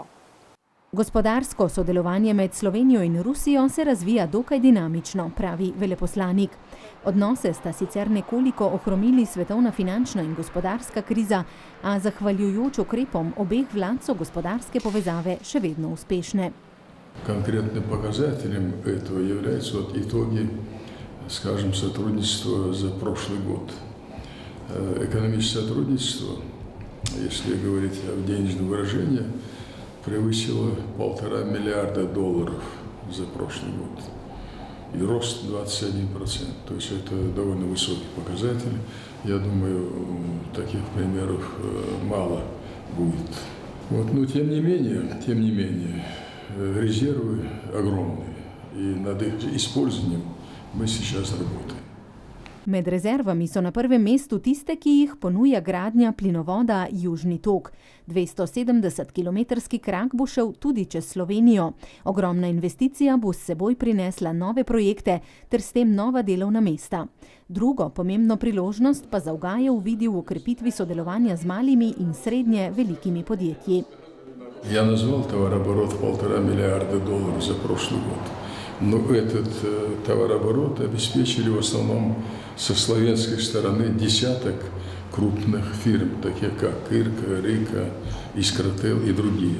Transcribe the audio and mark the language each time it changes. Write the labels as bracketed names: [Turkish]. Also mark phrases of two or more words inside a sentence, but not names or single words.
[Slovenian] Gospodarsko sodelovanje med Slovenijo in Rusijo se razvija dokaj dinamično, pravi veleposlanik. Odnose sta sicer nekoliko ohromili svetovna finančna in gospodarska kriza, a zahvaljujoč ukrepom obeh vlad so gospodarske povezave še vedno uspešne. [Russian] Конкретным показателем этого являются итоги, скажем, сотрудничества за прошлый год. Экономическое сотрудничество если говорить о денежном выражении, превысила $1,5 миллиарда за прошлый год. И рост 21%. То есть это довольно высокий показатель. Я думаю, таких примеров мало будет. Вот, но тем не менее, резервы огромные. И над их использованием мы сейчас работаем. [Slovenian] Med rezervami so na prvem mestu tiste, ki jih ponuja gradnja plinovoda Južni tok. 270-kilometrski krak bo šel tudi čez Slovenijo. Ogromna investicija bo s seboj prinesla nove projekte ter s tem nova delovna mesta. Drugo pomembno priložnost pa Zavgajev vidi v okrepitvi sodelovanja z malimi in srednje velikimi podjetji. [Russian] Я назвал товарооборот $1,5 миллиарда за прошлый год. Но этот товарооборот обеспечили в основном со славянской стороны десяток крупных фирм, таких как Ирка, Рика, Искротел и другие.